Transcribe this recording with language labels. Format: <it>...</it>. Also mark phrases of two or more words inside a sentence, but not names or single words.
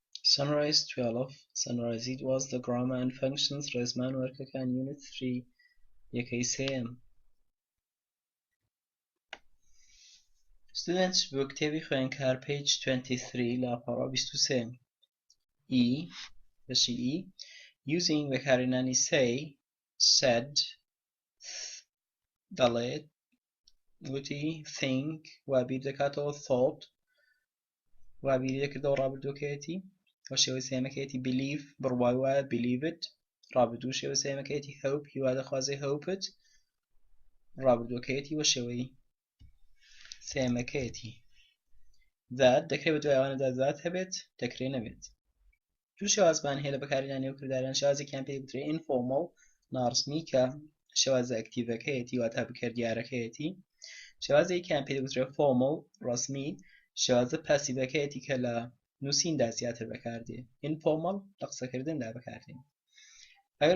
<en>Sunrise 12 Sunrise it was the grammar and functions</en> <ckb>ڕێزمان وەرکەکان</ckb> <en>Unit 3</en> <ckb>یەکەی سێم</ckb> <en>Students</en> <ckb>بۆ کتێبی خوێندکار</ckb> <en>page 23 لاپەڕە 23 E بەشی E using بەکارهێنانی say said</en> <ckb>دەڵێت وتی think وابیر دەکاتەوە thought وابیر دەکردەوە ڕابردووەکەیەتی و شێوەی سێمەکەیەتی believe بڕوای وایە</ckb> <en>believe it</en> <ckb>ڕابردوو شێوەی سێمەکەیەتی hope هیوا دەخوازێ</ckb> <en>hope it</en> <ckb>ڕابردووەکەیەتی و شێوەی سێمەکەیەتی that دەکرێت بە دوای ئەوانەدا that هەبێت دەکرێت نەبێت دوو شێوازمان هەیە لە بەکارهێنانی ئەو کرداریان شێوازێکیان پێی بوترێت informal ناڕسمی کە شێوازە ئەکتیڤەکەیەتی واتە بکردیارەکەیەتی شێوازێکیان پێی بوترێت formal ڕسمی شێوازە پاسیڤەکەیەتی کە لە نووسیندا زیاتر بەکاردێ informal لە قسەکردندا بەکاردێن ئەگەر</ckb>